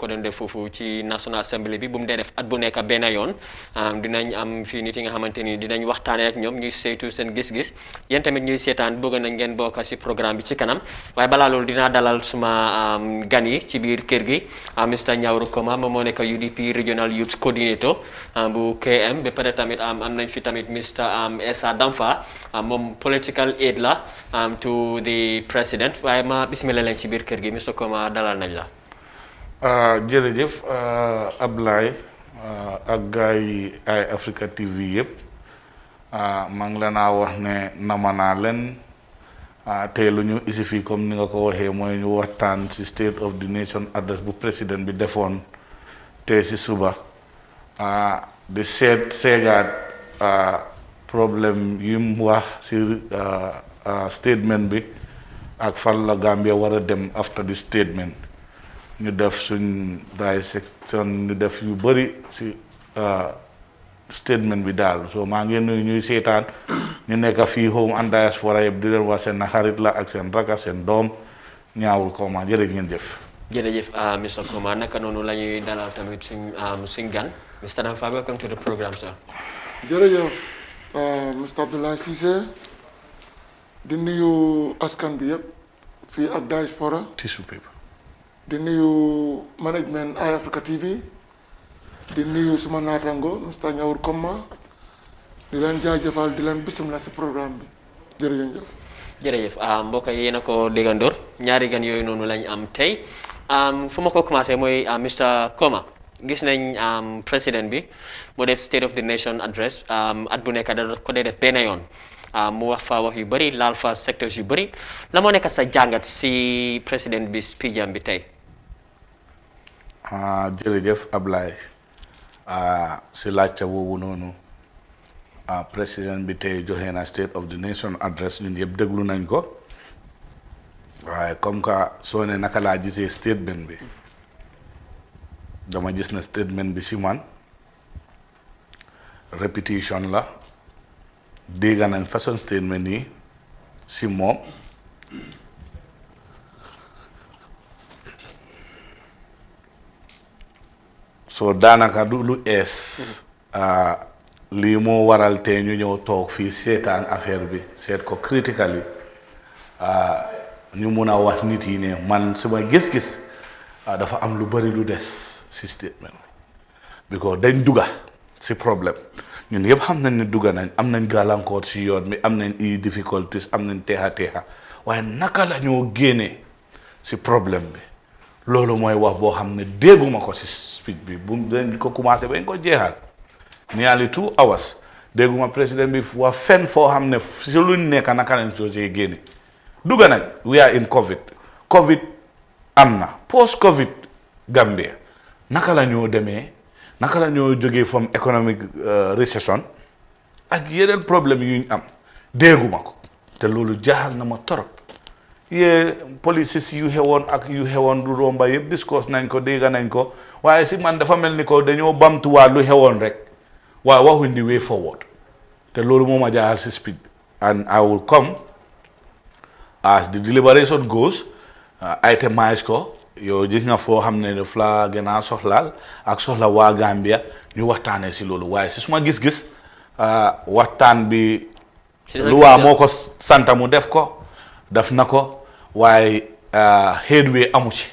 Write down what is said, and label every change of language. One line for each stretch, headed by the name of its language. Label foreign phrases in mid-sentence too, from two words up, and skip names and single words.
Wolof: doon def foofu ci
English: National Assembly
Wolof: bi bu mu dee def at bu nekk benn yoon dinañ am fii nit yi nga xamante ni dinañ waxtaanee ak ñoom ñuy saytu seen gis-gis yéen tamit ñuy seetaan bëgg nañ ngeen bokk si programme bi ci kanam waaye balaa loolu dinaa dalal suma gan yi ci biir kër gi Mr Nyawru Koma moom moo nekk
English: UDP Regional Youth Coordinator
Wolof: bu KM ba pare tamit am nañ fi tamit Mr Essa Damfa moom
English: political aide
Wolof: la
English: to the president
Wolof: waaye ma bismillah leen ci biir kër gi Mr Koma dalal nañ la. jërëjëf Ablaye ak gars yi ay Africa TV yëpp maa ngi la naa wax ne nama naa leen tey lu ñu isi fii comme ni nga ko waxee mooy ñu waxtaan ci
English: State of the Nation address
Wolof: bu président bi defoon tey ci suba di seegaat problème yi mu wax ci statement bi ak fan la Gambia war a dem
English: after the statement
Wolof: ñu def suñ dissection ñu def yu bëri ci statement bi daal so maa ngi nuyu ñuy seetaan ñu nekk fii
English: home and diaspora
Wolof: yëpp di leen wax seen xarit la ak seen raka seen doom Ñaawul Koma jërë ngeen jëf. jërëjëf Mr Koma naka noonu la ñuy dalal tamit suñ gan Mr Damfa,
English: welcome to the program sir.
Wolof: jërëjëf Mr Abdoulaye Cissé di nuyu askan bi yëpp fii ak diaspora
English: tissue paper
Wolof: di nuyu management ay Africa TV di nuyu suma naataango Mr Nyawru Koma di leen jaajëfal di leen bisimilah si programme bi jërëjëf. jërëjëf mbokk yi yéen a ko déggandoor ñaari gan yooyu noonu lañ am tey fu ma ko commencé mooy Mr Koma. gis nañ président bi mu def
English: State of the Nation address
Wolof: at bu nekk da ko dee def benn yoon mu wax fa wax yu bëri laal fa secteurs yu bëri la moo nekk sa jàngat si président bi speech am bi tey. jërëjëf Ablaye si laajte boobu noonu président bi tey joxe na
English: State of the Nation address
Wolof: ñun yëpp déglu nañ ko waaye comme que soo ne naka laa gisee statement bi. dama gis na statement bi si man répétition la dégg nañ façon statement yi si moom soo daanaka du lu ees lii moo waral te ñu ñëw toog fii seetaan affaire bi seet ko critically ñu mun a wax nit yi ne man sama gis-gis dafa am lu bari lu des si statement because dañ dugga si problème ñun yëpp xam nañ ne dugga nañ am nañ gàllankoor si yoon bi am nañ i difficultés am nañ teexa waaye naka la ñoo génnee si problème bi loolu mooy wax boo xam ne dégguma ko si speech bi bu dañ ko commencé bañ ko jeexal
English: nearly 2 hours
Wolof: dégguma président bi wax fenn foo xam ne si luñ nekk naka lañ soo see génne dugga nañ
English: we are in covid
Wolof: am na post covid Gambia naka la ñoo demee naka la ñoo jógee from
English: economic recession
Wolof: ak yeneen problème yu ñu am dégguma ko te loolu jaaxal na ma torop yee policies yu xewoon ak yu xewoon du romba yëpp discourse nañ ko dégg nañ ko waaye si man dafa mel ni ko dañoo bamtuwaat lu xewoon rek waaye waxuñ di
English: way forward
Wolof: te loolu moo ma jaaxal si
English: speed and I will come as the deliberation goes
Wolof: itemize ko yow gis nga foo xam ne daf la gën a soxlaal ak soxla waa Gambia ñu waxtaanee si loolu waaye si suma gis-gis waxtaan bi luwaa moo ko santa mu def ko def na ko waaye headway amu ci